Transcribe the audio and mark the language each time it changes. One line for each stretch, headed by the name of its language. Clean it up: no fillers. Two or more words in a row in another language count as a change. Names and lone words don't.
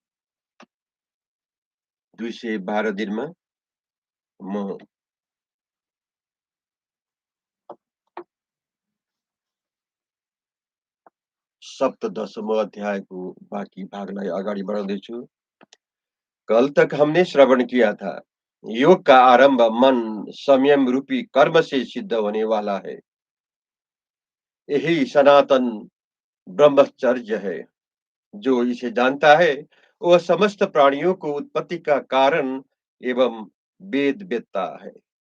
Nepali: 212 दिनमा म सप्तदशमो अध्यायको बाँकी भागलाई अगाडि बढाउँदैछु।
Hindi: कल तक हमने श्रवण किया था, योग का आरंभ मन संयम रूपी कर्म से सिद्ध होने वाला है। यही सनातन ब्रह्मचर्य है। जो इसे जानता है वह समस्त प्राणियों को उत्पत्ति का कारण एवं वेद वेत्ता है।